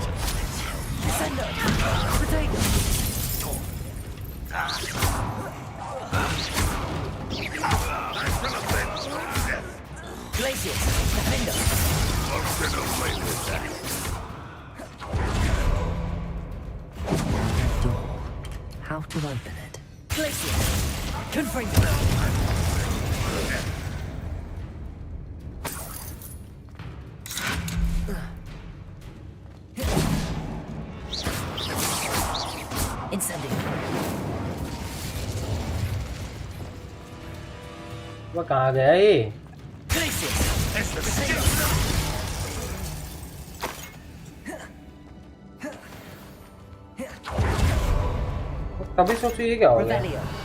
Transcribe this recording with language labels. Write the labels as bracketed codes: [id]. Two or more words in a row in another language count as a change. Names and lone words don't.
[en] Defender! Potato! Glacius! Defender! I'm gonna wait with that. Door. How to open it? Glacius! Confringo! Incendiary. [hi] वो कहाँ गया ये? तभी सोचो ये क्या हो गया?